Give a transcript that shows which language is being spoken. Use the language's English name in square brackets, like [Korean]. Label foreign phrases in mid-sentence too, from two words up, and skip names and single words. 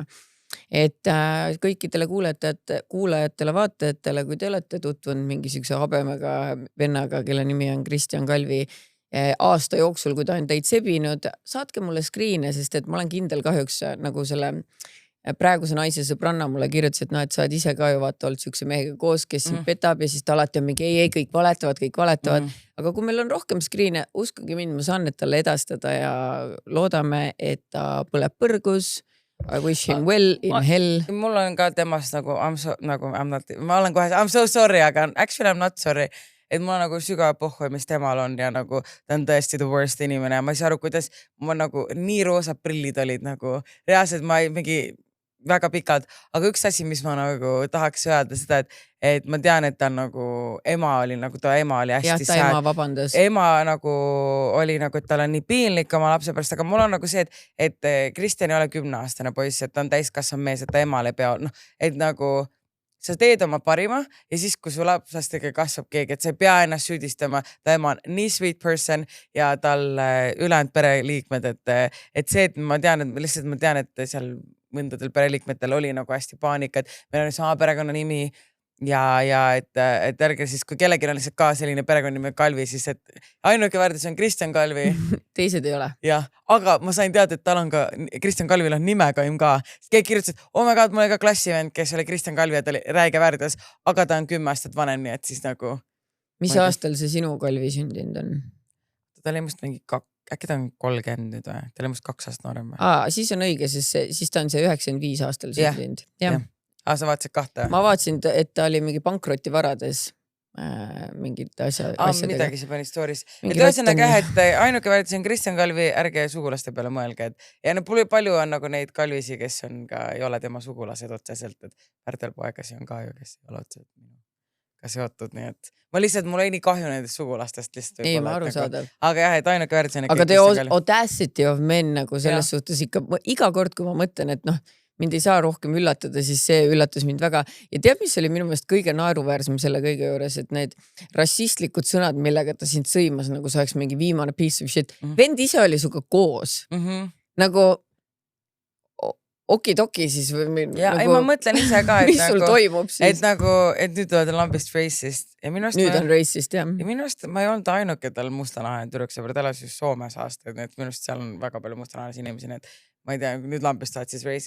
[Estonian] Et kõikidele kuulajatele, vaatajatele, kui te olete tutvunud mingisuguse habemega vennaga, kelle nimi on Kristjan Kalvi, aasta jooksul, kui ta on teid sebinud, saatke mulle screen'e, sest et ma olen kindel kahjuks nagu selle praeguse naise sõbranna mulle kirjutas, et et sa oled ise ka ju vaata olnud siukse mehega koos, kes sind petab ja siis ta alati on mingi ei, kõik valetavad. Aga kui meil on rohkem screen'e, uskuge mind, ma saan need talle edastada ja loodame, et ta põleb põrgus. [English] I wish him well in hell. [Estonian] Mul on ka temast nagu, ma olen kohe, [English] I'm so sorry, aga actually I'm not sorry. [Estonian] Et mul on nagu sügav pohhu, mis temal on ja nagu ta on tõesti [English] the worst [Estonian] inimene ja ma ei saa aru, kuidas ma nagu nii roosad prillid olid nagu reaalselt ma ei mingi väga pikalt, aga üks asi, mis ma nagu tahaks öelda seda, et ma tean, et ta on nagu ema oli hästi sääd. Ema nagu oli nagu, et tal on nii piinlik oma lapse pärast, aga mul on nagu see, et Kristjan ei ole 10-aastane poiss, et ta on täiskasvanud mees, et ta emale pea, et nagu sa teed oma parima ja siis, kui su lapsastega kasvab keegi, et sa ei pea ennast süüdistama, ta ema on nii [English] sweet person [Estonian] ja tal ülejäänud pereliikmed, et see, et ma tean, et seal mõndadel pereliikmetel oli nagu hästi paanika, et meil on sama perekonna nimi ja et ärge siis, kui kellelgi on lihtsalt ka selline perekonnanimi Kalvi, siis et ainuke väärtus on Kristjan Kalvi. Teised ei ole. Jah, aga ma sain teada, et tal on ka, Kristjan Kalvil on nimekaim ka. Keegi kirjutas, et [English] oh my god, [Estonian] mul oli ka klassivend, kes oli Kristjan Kalvi ja ta oli räige väärtus, aga ta on 10 aastat vanem, nii et siis nagu. Mis aastal see sinu Kalvi sündinud on? Ta oli must mingi äkki ta on 30 nüüd või? Ta oli must 2 aastat noorem või? Siis on õige, siis ta on see 95 aastal sündinud. Jah. Sa vaatasid 2? Ma vaatasin, et ta oli mingi pankrotivarades mingid asjadega. Midagi see pani stories. Et ühesõnaga, et ainuke väärtus on Kristjan Kalvi, ärge sugulaste peale mõelge. Ja palju on nagu neid Kalvisi, kes on ka, ei ole tema sugulased otseselt, et Pärtel poegasi on ka ju, kes ei ole otseselt ka seotud, nii et ma lihtsalt, mul ei nii kahju nendest sugulastest lihtsalt. Ei, ma aru saadav. Aga jah, et ainuke väärtus on aga [English] the audacity of men [Estonian] nagu selles suhtes ikka, iga kord, kui ma mõtlen, et mind ei saa rohkem üllatada, siis see üllatas mind väga. Ja tead, mis oli minu meelest kõige naeruväärsem selle kõige juures, et need rassistlikud sõnad, millega ta sind sõimas, nagu sa oleks mingi viimane [English] piece of shit. [Estonian] Vend ise oli suga koos. Nagu okidoki siis või ja, nagu, ei, ma mõtlen ise ka, et mis sul toimub siis? Et nagu, et nüüd oled lambist racist. Ja nüüd on racist, jah. Ja minu arust ma ei olnud ainuke tal mustanahane tüdruksõber, ta elas just Soomes aastaid, et minu arust seal on väga palju mustanahalisi inimesi, nii et ma ei tea, nüüd lambist oled siis racist.